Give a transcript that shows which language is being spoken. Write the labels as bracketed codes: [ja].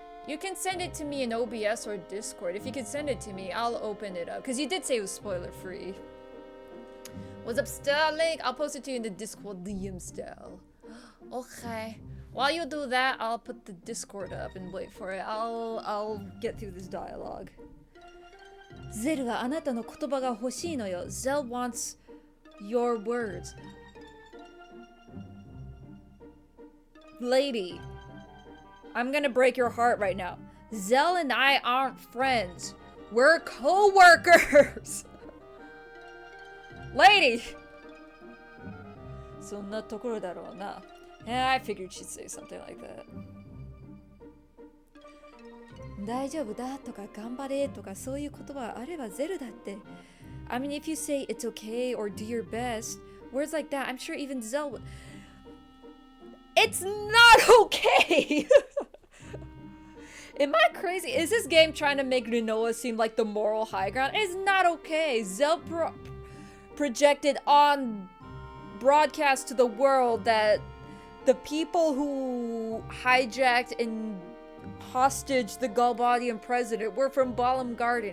[en] You can send it to me in OBS or Discord. If you can send it to me, I'll open it up. Because you did say it was spoiler free. What's up, Starlink? I'll post it to you in the Discord DM style. Okay. While you do that, I'll put the Discord up and wait for it. I'll get through this dialogue. [ja] Zell はあなたの言葉が欲しいのよ. [en] Zell wants your words. Lady, I'm gonna break your heart right now. Zell and I aren't friends. We're co-workers. Lady! [ja] そんなところだろうな. [en] Yeah, I figured she'd say something like that. [ja] 大丈夫だとか頑張れとかそういう言葉あればゼルだって. [en] I mean, if you say it's okay or do your best, words like that, I'm sure even Zell would. It's not okay! Am I crazy? Is this game trying to make Rinoa seem like the moral high ground? It's not okay. Zell projected on broadcast to the world that the people who hijacked and hostage the Galbadian president were from Balam Garden.